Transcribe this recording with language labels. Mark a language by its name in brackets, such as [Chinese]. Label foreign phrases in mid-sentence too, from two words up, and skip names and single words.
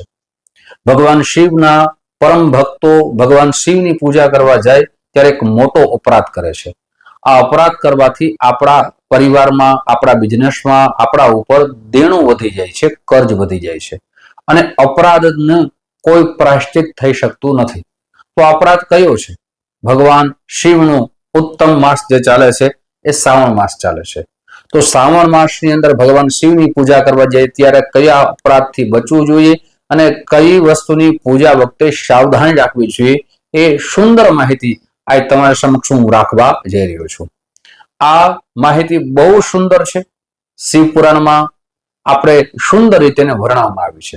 [Gujarati] ભગવાન શિવના પરમ ભક્તો ભગવાન શિવની પૂજા કરવા જાય ત્યારે એક મોટો અપરાધ કરે છે। આ અપરાધ કરવાથી આપણા પરિવારમાં, આપણા બિઝનેસમાં, આપણા ઉપર દેણું વધી જાય છે, કર્જ વધી જાય છે અને અપરાધનું કોઈ પ્રાયશ્ચિત થઈ શકતું નથી। તો અપરાધ કયો છે? ભગવાન શિવનું ઉત્તમ માસ જે ચાલે છે એ શ્રાવણ માસ ચાલે છે। તો શ્રાવણ માસ ની અંદર ભગવાન શિવની પૂજા કરવા જાય ત્યારે કયા અપરાધથી બચવું જોઈએ અને કઈ વસ્તુની પૂજા વખતે સાવધાની રાખવી જોઈએ એ સુંદર માહિતી આ તમારા સમક્ષ હું રાખવા જઈ રહ્યો છું। આ માહિતી બહુ સુંદર છે। શિવ પુરાણમાં આપણે સુંદર રીતે વર્ણવવામાં આવી છે।